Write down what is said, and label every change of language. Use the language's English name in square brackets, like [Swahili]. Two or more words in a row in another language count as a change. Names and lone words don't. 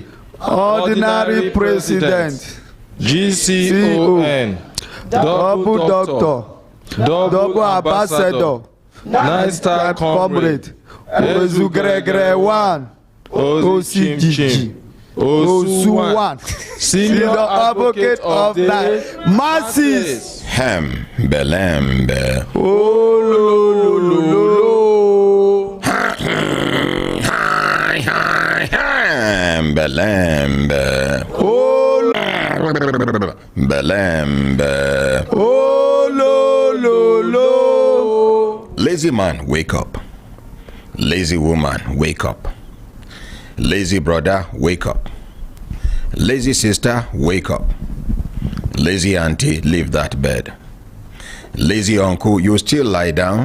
[English] Ordinary President. GCON, double doctor, double ambassador, nine-star comrade, Ozugregre 1, OCGG, Osuwan, senior advocate of the masses. Belembe. Oh, Belembe. Belembe. Oh, lo. Lazy man, wake up. Lazy woman, wake up. Lazy brother, wake up. Lazy sister, wake up. Lazy auntie, leave that bed. Lazy uncle, you still lie down.